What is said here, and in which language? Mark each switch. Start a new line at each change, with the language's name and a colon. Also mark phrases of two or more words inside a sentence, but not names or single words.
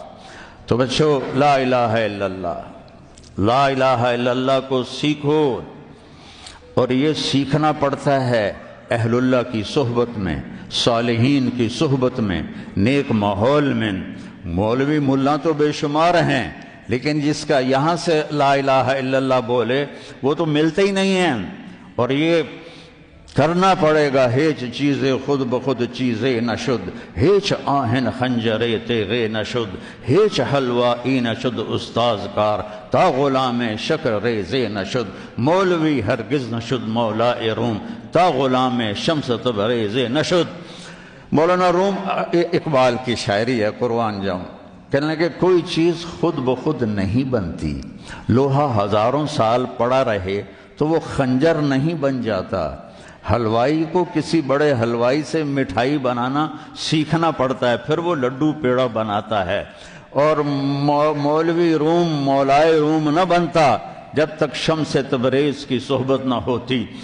Urdu: تو بچو
Arabic: لا الہ الا اللہ، لا الہ الا اللہ
Urdu: کو سیکھو، اور یہ سیکھنا پڑتا ہے اہل اللہ کی صحبت میں، صالحین کی صحبت میں، نیک ماحول میں۔ مولوی ملا تو بے شمار ہیں، لیکن جس کا یہاں سے
Arabic: لا الہ الا اللہ
Urdu: بولے وہ تو ملتے ہی نہیں ہیں، اور یہ کرنا پڑے گا
Persian: ہیچ چیزیں خود بخود چیزیں نشد، ہیچ آہن خنجرے تیغے نشد، ہیچ حلوائی نشد استاذ کار، تا غلام شکر ریزے نشد، مولوی ہرگز نشد مولا روم، تا غلام شمس تبریزے نشد۔
Urdu: مولانا روم اقبال کی شاعری ہے، قربان جاؤں، کہنے لگے کوئی چیز خود بخود نہیں بنتی، لوہا ہزاروں سال پڑا رہے تو وہ خنجر نہیں بن جاتا۔ حلوائی کو کسی بڑے حلوائی سے مٹھائی بنانا سیکھنا پڑتا ہے، پھر وہ لڈو پیڑا بناتا ہے، اور مولوی روم مولائے روم نہ بنتا جب تک شمس تبریز کی صحبت نہ ہوتی۔